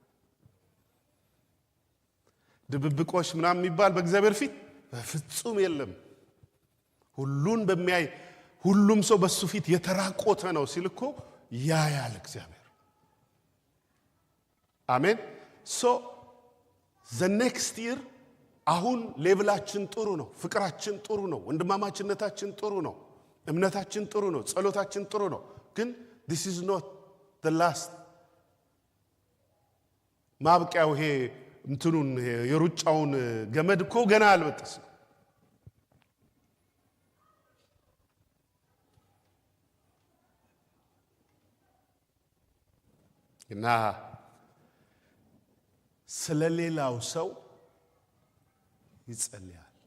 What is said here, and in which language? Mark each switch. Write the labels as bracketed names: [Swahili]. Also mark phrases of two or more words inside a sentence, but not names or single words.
[Amharic] ድብብቆሽ ምናም የሚባል በእግዚአብሔር ፊት በፍጹም የለም ሁሉን በሚያይ ሁሉም ሰው በሱ ፊት የተራቆተ ነው ሲልኮ ያያል እግዚአብሔር አሜን [English] the next year [Amharic] አሁን ሌቭላችን ጥሩ ነው ፍቅራችን ጥሩ ነው ወንድማማችነታችን ጥሩ ነው እምነታችን ጥሩ ነው ጸሎታችን ጥሩ ነው ግን [English] this is not the last [Amharic] ማብቂያው ይሄ እንትኑን የሩጫውን ገመድ እኮ ገና አልበጠሰም እና ስለሌላው ሰው ይጸልያል